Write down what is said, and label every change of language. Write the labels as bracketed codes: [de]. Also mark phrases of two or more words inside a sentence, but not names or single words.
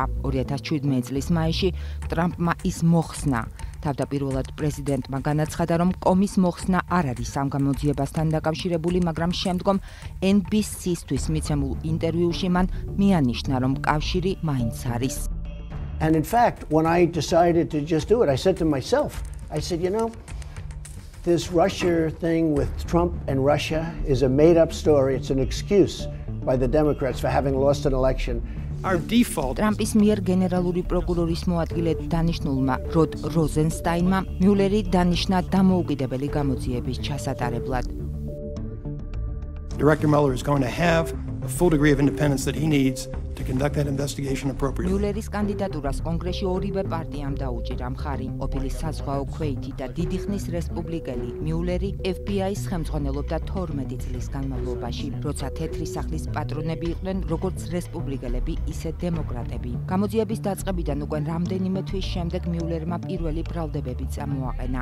[ka] 2017 წლის მაისში ტრამპმა ის მოხსნა. თავდაპირველად პრეზიდენტმა განაცხადა, რომ კომის მოხსნა არ არის ამ გამოძიებასთან დაკავშირებული, მაგრამ შემდგომ NBC-ისთვის მიცემულ ინტერვიუში მან მიანიშნა, რომ კავშირი მაინც არის. [en] And in fact, when I decided to just do it, I said to myself, I said, you know, this Russia thing with Trump and Russia is a made-up story. It's an excuse by the Democrats for having lost an election. Our default. [ka] ტრამპის მიერ გენერალური პროკურორის მოადგილედ დანიშნულმა როდ როზენსტაინმა მიულერი დანიშნა დამოუკიდებელი გამოძიების ჩასატარებლად. [en] Director Mueller is going to have a full degree of independence that he needs to conduct that investigation appropriately. [ka] მიულერის კანდიდატურას კონგრესში ორივე პარტიამ დაუჭირა მხარი. ყოფილი საზღვაო ქვეითი და დიდი ხნის რესპუბლიკელი მიულერი FBI-ს ხელმძღვანელობდა 12 წლის განმავლობაში, როცა თეთრი სახლის პატრონები იყვნენ როგორც რესპუბლიკელები, ისე დემოკრატები. გამოძიების დაწყებიდან უკვე რამდენიმე თვის შემდეგ მიულერმა პირველი ბრალდებები წამოაყენა.